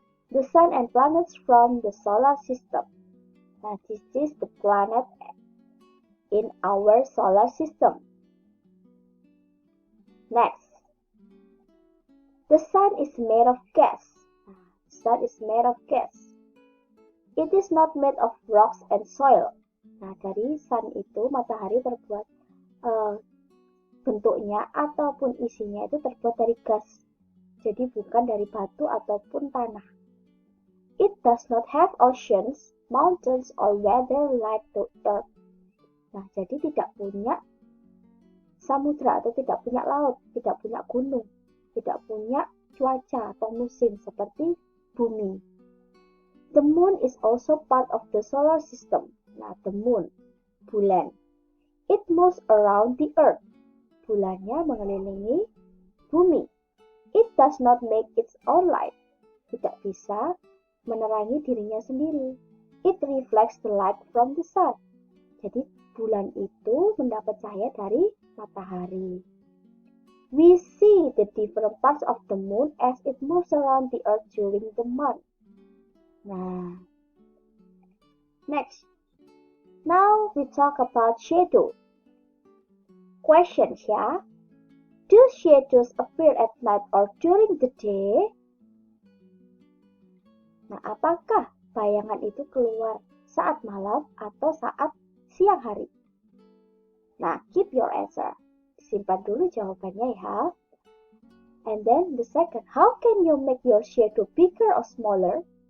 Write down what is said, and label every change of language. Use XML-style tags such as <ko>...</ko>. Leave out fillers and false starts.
<en>The Sun and planets from the solar system. Now, this is the planet in our solar system. Next, the Sun is made of gas. The Sun is made of gas. It is not made of rocks and soil.</en> <id>Nah, dari Sun itu matahari terbuat bentuknya ataupun isinya itu terbuat dari gas. Jadi bukan dari batu ataupun tanah.</id> <en>It does not have oceans, mountains, or weather like the Earth.</en> <id>Nah, jadi tidak punya samudra atau tidak punya laut, tidak punya gunung, tidak punya cuaca atau musim seperti bumi.</id> <en>The moon is also part of the solar system. Nah, the moon, bulan. It moves around the Earth.</en> <id>Bulannya mengelilingi bumi.</id> <en>It does not make its own light.</en> <id>Tidak bisa menerangi dirinya sendiri.</id> <en>It reflects the light from the sun.</en> <id>Jadi bulan itu mendapat cahaya dari matahari.</id> <en>We see the different parts of the moon as it moves around the earth during the month. Nah, next. Now we talk about shadow. Questions ya. Do shadows appear at night or during the day?</en> <id>Nah, apakah bayangan itu keluar saat malam atau saat siang hari? Nah,</id> <en>keep your answer.</en> <id>Simpan dulu jawabannya ya.</id> <en>And then the second, how can you make your shadow bigger or smaller?</en>